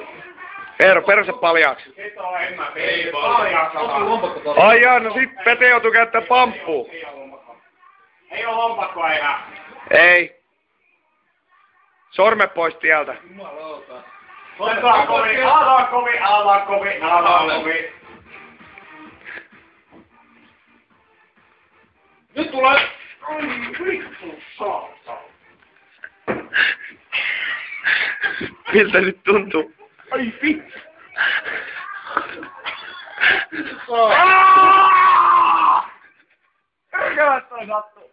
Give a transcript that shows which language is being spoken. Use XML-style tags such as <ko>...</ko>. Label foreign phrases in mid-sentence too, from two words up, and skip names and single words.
<fi>Eero, perse paljaaksi. Ei vaan. Ai jaa, no sit Pete joutuu käyttää pamppua. Ei oo lompakkoa enää. Ei. Sormet pois tieltä. Ota kovi, ala kovi, ala kovi, ala kovi. Nyt tulee... Ai vittu saatana. Miltä nyt tuntuu? Ai vittu. Mikä toi sattuu?</fi>